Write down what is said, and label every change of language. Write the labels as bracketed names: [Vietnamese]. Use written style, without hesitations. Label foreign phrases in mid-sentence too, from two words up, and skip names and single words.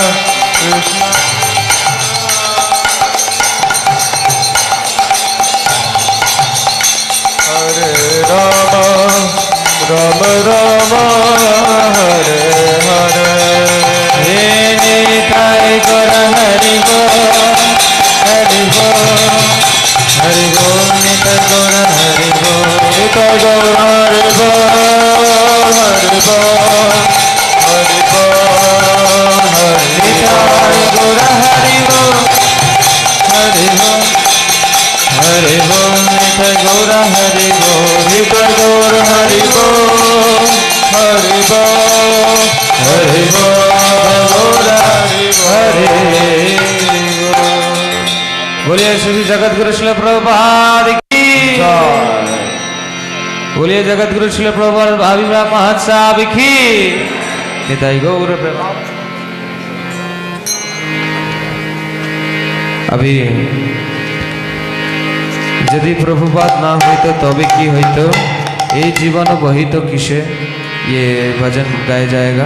[Bangla] হরে রাম রাম হরে হরে হে নিতাই গোরা হরি বো হরি বো হরি বো নিতাই গোরা হরি বো নিতাই গোরা হরি বো হরি বো হরি বো নিতাই গোরা হরি বো হরি বো হরি বো নিতাই গোরা হরি বো নিতাই গোরা হরি বো হরি বো হরি বো গোরা হরি বো [Hindi] बोलिए श्री जगत गुरु श्रील प्रभुपाद की जय बोलिए जगत गुरु श्रील प्रभुपाद भावी महाराज साहब की निताई गौर प्रेम [Bangla] অভি যদি প্রভুপাদ না হইত তবে কী হইত এ জীবন বহিত কিসে [Hindi] ये भजन गाया जाएगा।